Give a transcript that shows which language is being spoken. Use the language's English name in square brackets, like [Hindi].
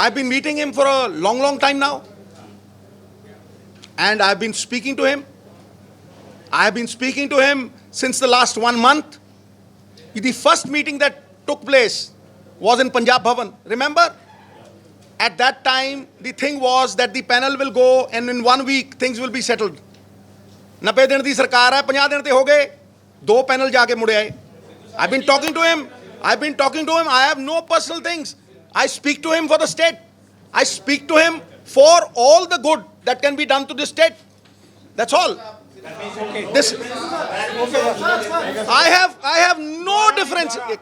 [English] I've been meeting him for a long time now, and I've been speaking to him. I have been speaking to him since the last 1 month. The first meeting that took place was in Punjab Bhavan. Remember? At that time, the thing was that the panel will go and in 1 week things will be settled. [Punjabi] 90 दिन ਦੀ ਸਰਕਾਰ ਹੈ, 50 ਦਿਨ ਤੇ ਹੋ ਗਏ, 2 panel ਜਾ ਕੇ ਮੁੜੇ ਆਏ. [English] I've been talking to him. I have no personal things. I speak to him for the state. I speak to him for all the good that can be done to the state. That's all. This I have no difference.